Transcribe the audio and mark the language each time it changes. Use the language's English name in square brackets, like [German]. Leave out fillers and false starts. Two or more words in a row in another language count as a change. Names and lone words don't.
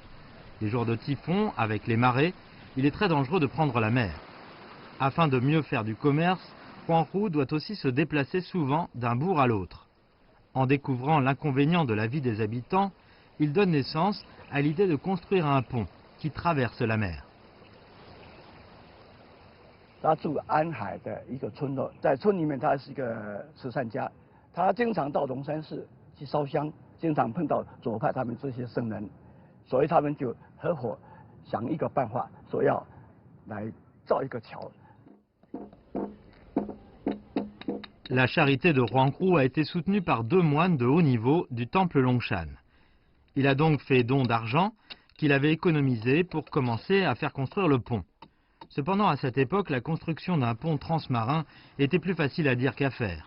[French] Les jours de typhon, avec les marées, il est très dangereux de prendre la mer. Afin de mieux faire du commerce, Huanghu doit aussi se déplacer souvent d'un bourg à l'autre. En découvrant l'inconvénient de la vie des habitants, il donne naissance à l'idée de construire un pont qui traverse la mer. [Chinese] 他住安海的一个村落，在村里面他是一个慈善家，他经常到龙山寺去烧香，经常碰到左派他们这些僧人，所以他们就合伙想一个办法，说要来造一个桥。 [French] La charité de Huanghu a été soutenue par 2 moines de haut niveau du temple Longshan. Il a donc fait don d'argent qu'il avait économisé pour commencer à faire construire le pont. Cependant, à cette époque, la construction d'un pont transmarin était plus facile à dire qu'à faire.